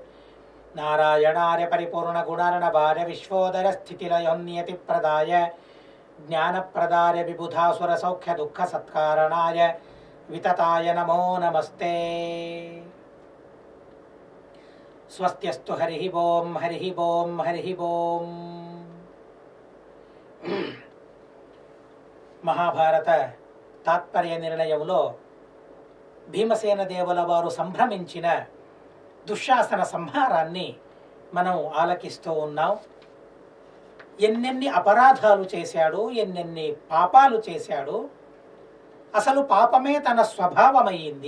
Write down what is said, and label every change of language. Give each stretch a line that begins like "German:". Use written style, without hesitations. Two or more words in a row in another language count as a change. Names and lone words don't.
Sanskrit: नारायणार्य परिपूर्णगुणार्णवार्य विश्वोदरस्थितिलयोन्नियतिप्रदाय ज्ञानप्रदाय विबुधासुरसौख्यदुःखसत्कारणाय वितताय नमो नमस्ते। स्वस्त्यस्तु हरिः ओं हरिः ओं हरिः ओं।
Telugu: మహాభారత తాత్పర్య నిర్ణయంలో భీమసేన దేవుల వారు సంభ్రమించిన దుశ్శాసన సంహారాన్ని మనం ఆలకిస్తూ ఉన్నాం. ఎన్నెన్ని అపరాధాలు చేశాడు, ఎన్నెన్ని పాపాలు చేశాడు, అసలు పాపమే తన స్వభావమయ్యింది.